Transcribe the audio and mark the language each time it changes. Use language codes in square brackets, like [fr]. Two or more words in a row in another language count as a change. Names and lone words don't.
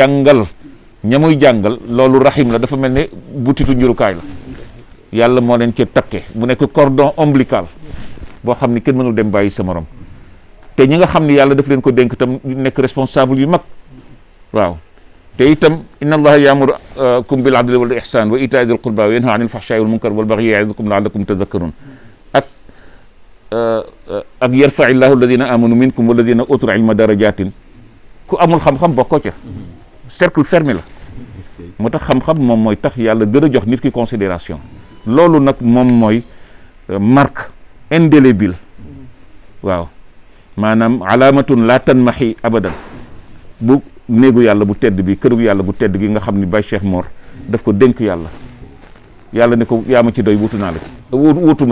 [wo] jàngal ña muy jàngal loolu rahim la dafa mel ne butitu njurukaay la yàlla moo leen ci takke mu nekk [fr] cordon ombilical [wo] boo xam ni kenn mënul dem bàyyi sa morom te ñi nga xam ni yàlla daf leen ko dénk tam nekk responsable yu mag waaw te itam [ar] إن الله يأمركم بالعدل والإحسان وإيتاء ذي القربى وينهى عن الفحشاء والمنكر والبغي يعظكم لعلكم تذكرون [wo] ak [ar] يرفع الله الذين آمنوا منكم والذين أوتوا العلم درجات [wo] ku amul xam-xam bokkoo ca [fr] cercle fermé [wo] la moo tax xam-xam moom mooy tax yàlla gën a jox nit ki considération loolu nag moom mooy [fr] marque indélébile [wo] waaw maanaam [ar] علامة لا تنمحي أبدا [wo] bu néegu yàlla bu tedd bi këru yàlla bu tedd gi nga xam ni Baye Cheikh Mor daf ko dénk yàlla ne ko yaa ma ci doy wutu naa la ci wutuma